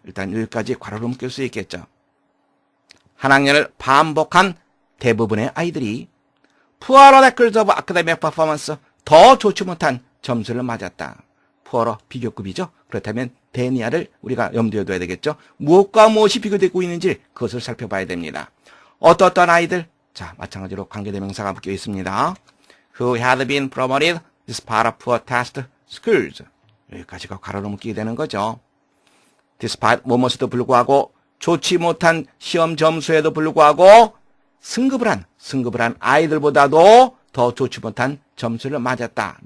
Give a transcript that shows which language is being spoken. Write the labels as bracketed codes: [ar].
[ko] 일단 여기까지 괄호로 묶일 수 있겠죠. 한 학년을 반복한 대부분의 아이들이 [en] poorer records of academic performance. [ko] 더 좋지 못한 점수를 맞았다. poorer 비교급이죠. 그렇다면 than이야를 우리가 염두에 둬야 되겠죠. 무엇과 무엇이 비교되고 있는지 그것을 살펴봐야 됩니다. 어떤 아이들? 자, 마찬가지로 관계대명사가 묶여 있습니다. [en] Who had been promoted as part of poor test scores. [ko] 여기까지가 괄호로 묶이게 되는 거죠. Despite 뭐뭐에도 불구하고 좋지 못한 시험 점수에도 불구하고 승급을 한 아이들보다도 더 좋지 못한 점수를 맞았다.